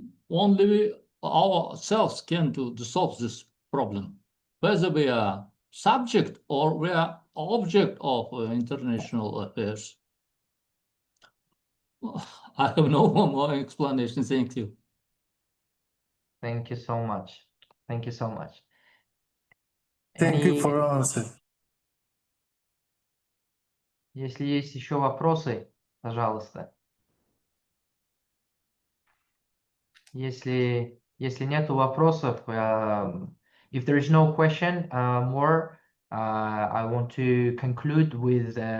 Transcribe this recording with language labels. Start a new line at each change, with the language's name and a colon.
English: Only we ourselves can to solve this problem, whether we are subject or we are object of international affairs. I have no more explanation. Thank you. Thank you so much. Thank you so much. Thank you for your answer.
Russian: Если есть еще вопросы, пожалуйста. Если нету вопросов,
English: if there is no question more, I want to conclude with